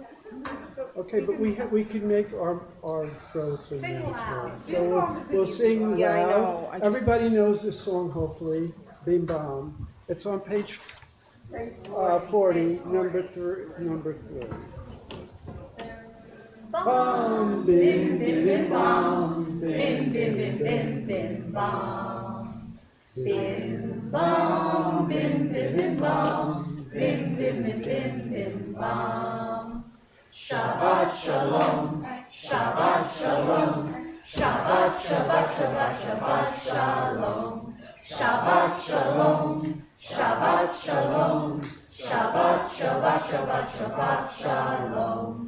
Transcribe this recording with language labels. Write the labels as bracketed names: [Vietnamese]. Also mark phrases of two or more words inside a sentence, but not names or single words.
[English] Okay, but we can make our throats and Sing mouths loud. work. So we'll sing Yeah, I loud. know. I just- Everybody knows this song, hopefully. Bing Bong. It's on page 40, number three. Bum, bim, bim, bim, bum, bim, bim, bim, bim, bim, bum. Bim, bum, bim, bim, bim, bum, bim, bim, bim, bim, bim, bum. [Hebrew] שבת שלום, שבת שלום, שבת, שבת, שבת, שבת שלום, שבת שלום, שבת שלום, שבת, שבת, שבת, שבת שלום.